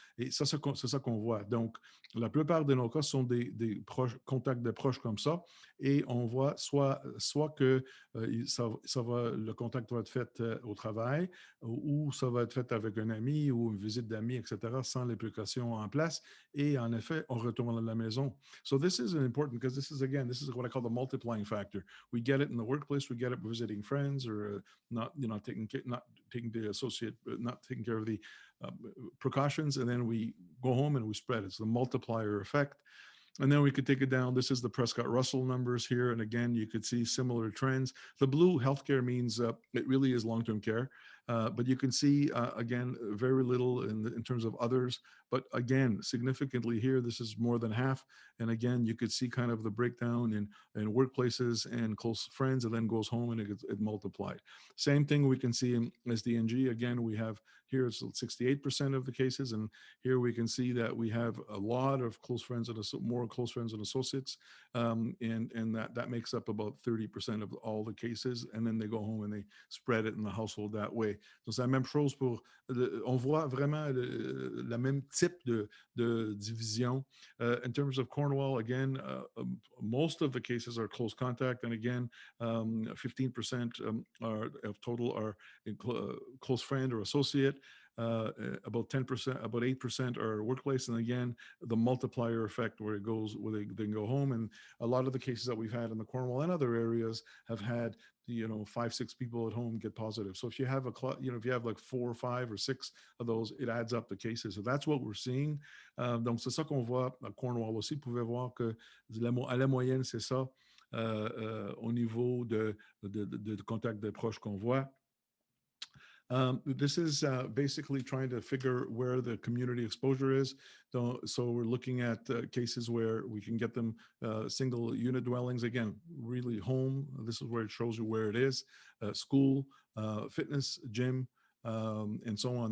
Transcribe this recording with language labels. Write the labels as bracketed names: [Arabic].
[French] Et ça, c'est ça qu'on voit. Donc, la plupart de nos cas sont des contacts de proches comme ça, et on voit soit que le contact va être fait au travail, ou ça va être fait avec un ami ou une visite d'amis, etc., sans les précautions en place. Et en effet, on retourne à la maison. [English] So this is important because this is what I call the multiplying factor. We get it in the workplace, we get it visiting friends, or not taking the associate, not taking care of the precautions, and then we go home and we spread. It's the multiplier effect. And then we could take it down. This is the Prescott-Russell numbers here. And again, you could see similar trends. The blue healthcare means it really is long-term care. But you can see, again, very little in terms of others. But again, significantly here, this is more than half. And again, you could see kind of the breakdown in workplaces and close friends, and then goes home and it multiplied. Same thing we can see in SDNG. Again, we have here it's 68% of the cases. And here we can see that we have a lot of close friends and more close friends and associates. And that makes up about 30% of all the cases. And then they go home and they spread it in the household that way. [French] So c'est la même chose pour, on voit vraiment le même type de division. [English] In terms of Cornwall, again, most of the cases are close contact. And again, 15% of total are close friend or associate. About 10%, about 8% are workplace. And again, the multiplier effect where it goes, where they go home. And a lot of the cases that we've had in the Cornwall and other areas have had, 5-6 people at home get positive. So if you have if you have like 4 or 5 or 6 of those, it adds up the cases. So that's what we're seeing. [French] Donc c'est ça qu'on voit à Cornwall aussi. Vous pouvez voir que à la moyenne, c'est ça au niveau de contact de proches qu'on voit. [English] This is basically trying to figure where the community exposure is. So we're looking at cases where we can get them single unit dwellings. Again, really home. This is where it shows you where it is. School, fitness, gym, and so on.